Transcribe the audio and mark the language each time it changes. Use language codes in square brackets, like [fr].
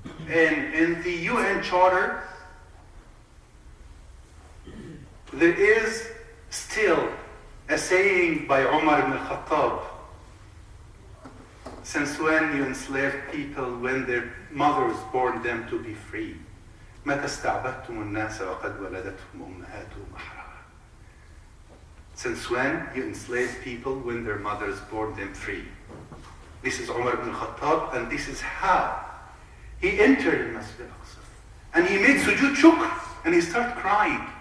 [en] in the UN Charter, there is still a saying by Umar ibn al-Khattab, since when you enslave people when their mothers born them to be free? [ar] متى استعبدتم الناس وقد ولدتهم أمهاتهم أحرارا. [en] Since when you enslave people when their mothers born them free? This is Umar ibn al-Khattab, and this is how he entered Masjid al-Aqsa. And he made sujood shukr, and he started crying.